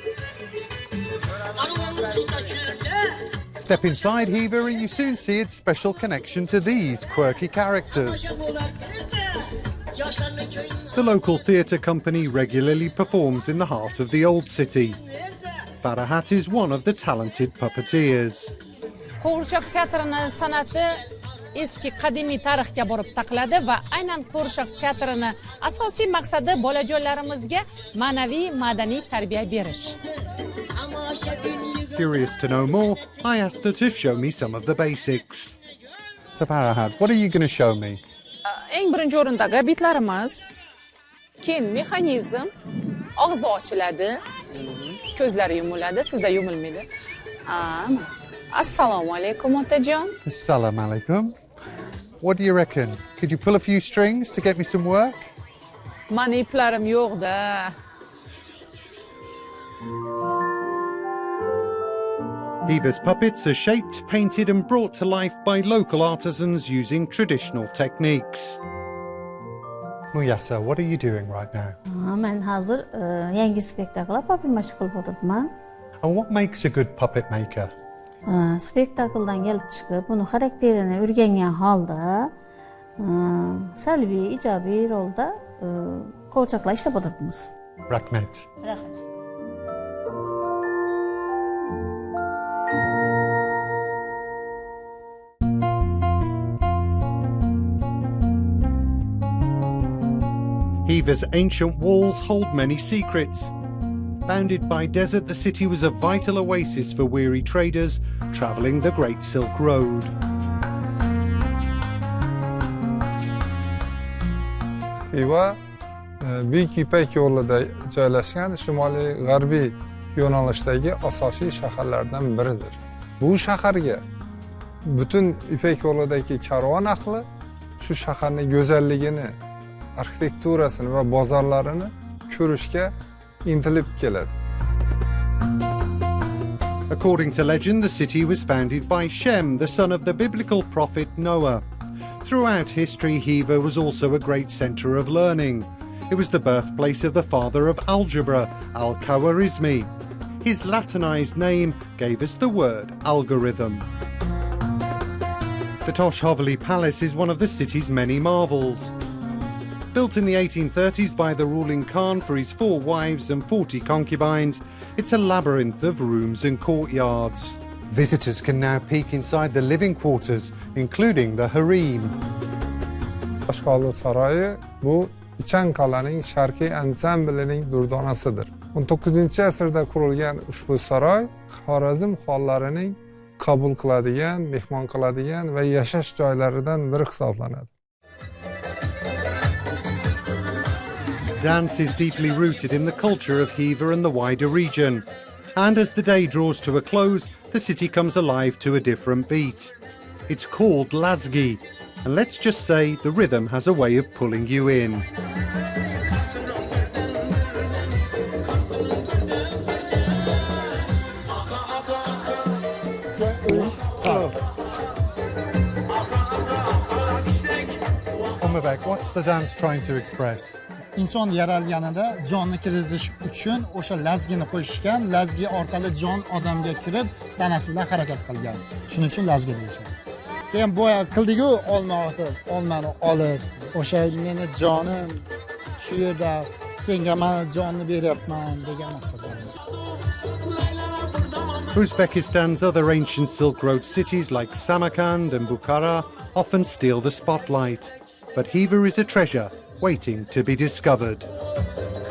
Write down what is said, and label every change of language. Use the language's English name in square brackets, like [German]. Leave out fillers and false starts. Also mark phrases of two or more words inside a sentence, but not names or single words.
[English] Step inside Xiva and you soon see its special connection to these quirky characters. The local theatre company regularly performs in the heart of the old city. Farahat is one of the talented puppeteers. [Uzbek] Qo'g'irchoq teatrini san'ati eski qadimiy tarixga borib taqaladi va aynan qo'g'irchoq teatrini asosiy maqsadi bolajonlarimizga ma'naviy madaniy tarbiya berish. [English] Curious to know more, I asked her to show me some of the basics. So Farahat, what are you going to show me? [Uzbek] Eng birinchi o'rindagi bitlarimiz, keyin mexanizm, og'zi ochiladi, ko'zlari yumiladi, sizda yumilmaydi. Assalomu alaykum otajon. [Arabic] السلام عليكم. [English] What do you reckon? Could you pull a few strings to get me some work? [Uzbek] Mani iplarim yo'q-da. [English] Xiva's puppets are shaped, painted and brought to life by local artisans using traditional techniques. Muyasa, what are you doing right now? [Uzbek] Men hozir yangi spektakl puppet mashq qilib o'tiribman. [English] And what makes a good puppet maker? [Uzbek] Spektakldan kelib chiqib, buni xarakterini o'rgangan holda, salbiy, ijobiy rolda qo'g'irchoqlar ishlab o'tiribmiz. Rahmat. Rahmat. [English] Xiva's ancient walls hold many secrets. Bounded by desert, the city was a vital oasis for weary traders travelling the Great Silk Road. [Uzbek] Xiva Buyuk Ipak yo'lida joylashgan shimoliy g'arbiy yo'nalishdagi asosiy shaharlardan biridir. Bu shaharga butun Ipak yo'lidagi karvon ahli shu shaharning go'zalligini, arxitekturasini va bozorlarini ko'rishga intilib keladi. [English] According to legend, the city was founded by Shem, the son of the biblical prophet Noah. Throughout history, Xiva was also a great centre of learning. It was the birthplace of the father of algebra, Al-Khwarizmi. His Latinized name gave us the word algorithm. The Tosh Haveli Palace is one of the city's many marvels. Built in the 1830s by the ruling Khan for his 4 wives and 40 concubines, it's a labyrinth of rooms and courtyards. Visitors can now peek inside the living quarters, including the harem. [Uzbek] Tosh Haveli saroyi bu Ichin Kalaning sharqiy ansamblining durdonasidir. 19-asrda qurilgan ushbu saroy Xorazm xollarining qabul qiladigan, mehmon qiladigan va yashash joylaridan biri hisoblanadi. [English] Dance is deeply rooted in the culture of Xiva and the wider region. And as the day draws to a close, the city comes alive to a different beat. It's called Lazgi, and let's just say the rhythm has a way of pulling you in. Umabek, what's the dance trying to express? [Uzbek] İnson yaralganida jonni kirizish uchun o'sha lazgini qo'yishgan, lazgi orqali jon odamga kirib, tanasi bilan harakat qilgan. Shuning uchun lazgi deyishadi. Keyin boya qildigu olmani olib, o'sha meni jonim shu yerda senga mana jonni beryapman degan maqsadda. [English] Uzbekistan's other ancient Silk Road cities like Samarkand and Bukhara often steal the spotlight. But Xiva is a treasure waiting to be discovered.